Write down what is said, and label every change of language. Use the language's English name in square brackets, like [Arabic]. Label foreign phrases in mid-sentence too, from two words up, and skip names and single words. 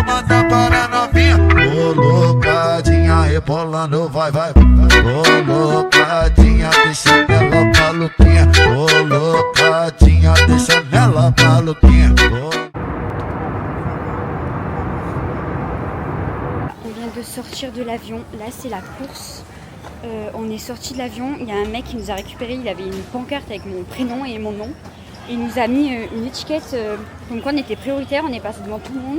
[Portuguese] manda para novinha. Colocadinha, rebolando, vai, vai. Colocadinha, deixa ela maluquinha. Colocadinha, deixa ela maluquinha. [French] On vient de sortir de l'avion, là c'est la course. On est sorti de l'avion, il y a un mec qui nous a récupéré, il avait une pancarte avec mon prénom et mon nom. Et il nous a mis une étiquette comme quoi on était prioritaire, on est passé devant tout le monde.